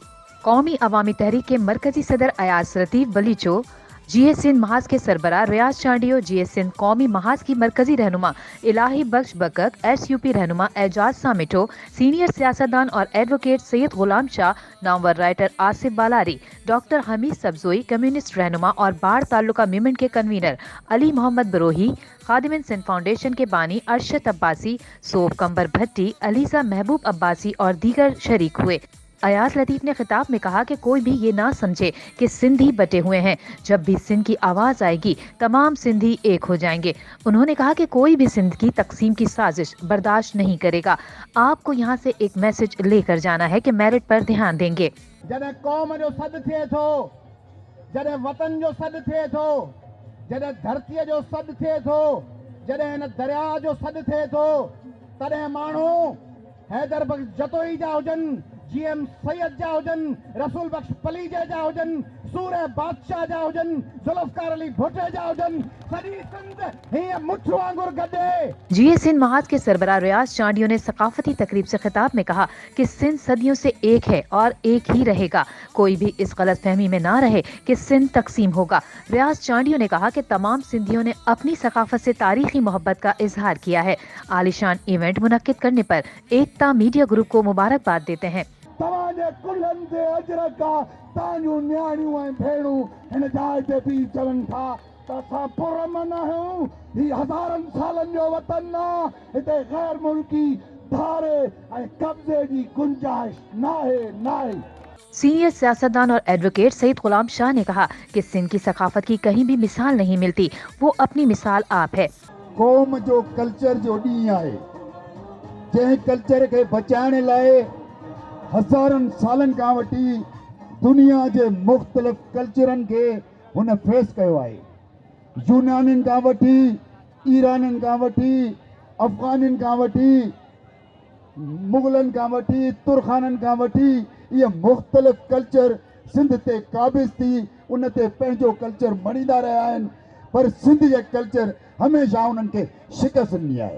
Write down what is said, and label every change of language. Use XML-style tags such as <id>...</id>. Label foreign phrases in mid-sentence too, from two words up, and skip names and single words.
<ur>قومی عوامی تحریک کے مرکزی صدر ایاز لطیف بلیچو، GS سندھ محاذ کے سربراہ ریاض چانڈیو، GS سندھ قومی محاذ کی مرکزی رہنما الٰہی بخش بکک، SUP رہنما اعجاز سامٹو، سینئر سیاستدان اور ایڈووکیٹ سید غلام شاہ، نامور رائٹر آصف بالاری، ڈاکٹر حمید سبزوئی، کمیونسٹ رہنما اور باڑھ تعلقہ موومنٹ کے کنوینر علی محمد بروہی، خادم سندھ فاؤنڈیشن کے بانی ارشد عباسی، سوب کنبر بھٹی، علیزہ محبوب عباسی اور دیگر شریک ہوئے. ایاز لطیف نے خطاب میں کہا کہ کوئی بھی یہ نہ سمجھے کہ سندھی بٹے ہوئے ہیں. جب بھی سندھ کی آواز آئے گی تمام سندھی ایک ہو جائیں گے. انہوں نے کہا کہ کوئی بھی سندھ کی تقسیم کی سازش برداشت نہیں کرے گا. آپ کو یہاں سے ایک میسج لے کر جانا ہے کہ میرٹ پر دھیان دیں گے.</ur> <sd>जॾहिं क़ौम जो सॾु थिए थो, जॾहिं वतन जो सॾु थिए थो, जॾहिं धरतीअ जो सॾु थिए थो, जॾहिं हिन दरिया जो सॾु थिए थो, तॾहिं माण्हू हैदर बख्श जतोई जा हुजनि, GM सैयद जा हुजनि, रसूल बख्श पलीजे जा हुजनि, सूरह बादशाह जा हुजनि, जुल्फकार अली भुट्टे जा हुजनि, सॼी सिंध हीअं मुठ वांगुरु गॾे।</sd> <ur>GS سندھ محاذ کے سربراہ ریاض چانڈیو نے ثقافتی تقریب سے خطاب میں کہا کہ سندھ صدیوں سے ایک ہے اور ایک ہی رہے گا. کوئی بھی اس غلط فہمی میں نہ رہے کہ سندھ تقسیم ہوگا. ریاض چانڈیو نے کہا کہ تمام سندھیوں نے اپنی ثقافت سے تاریخی محبت کا اظہار کیا ہے. عالیشان ایونٹ منعقد کرنے پر ایکتا میڈیا گروپ کو مبارکباد دیتے ہیں.</ur> <sd>तव्हांजे कुल्हनि ते अजरक आहे, तव्हांजूं न्याणियूं ऐं भेणूं हिन जाइ ते बि चवनि था त असां पुरअमन आहियूं। ही हज़ारनि सालनि जो वतन आहे, हिते गैर मुल्की धारे ऐं कब्ज़े जी गुंजाइश नाहे।</sd> <ur>سینئر سیاستدان اور ایڈووکیٹ سید غلام شاہ نے کہا کہ سندھ کی ثقافت کی کہیں بھی مثال نہیں ملتی، وہ اپنی مثال آپ ہے.</ur> <sd>क़ौम जो कल्चर जो ॾींहुं आहे, जंहिं कल्चर खे बचाइण लाइ हज़ारनि सालनि खां वठी दुनिया जे मुख़्तलिफ़ कल्चरनि खे हुन फेस कयो आहे। यूनानियुनि खां वठी, ईरानियुनि खां वठी, अफ़गानियुनि खां वठी, मुग़लनि खां वठी, तुर्खाननि खां वठी, इहे मुख़्तलिफ़ कल्चर सिंध ते क़ाबिज़ थी उन ते पंहिंजो कल्चर मणींदा रहिया आहिनि, पर सिंध जे कल्चर हमेशह उन्हनि खे शिकस्त ॾिनी आहे।</sd>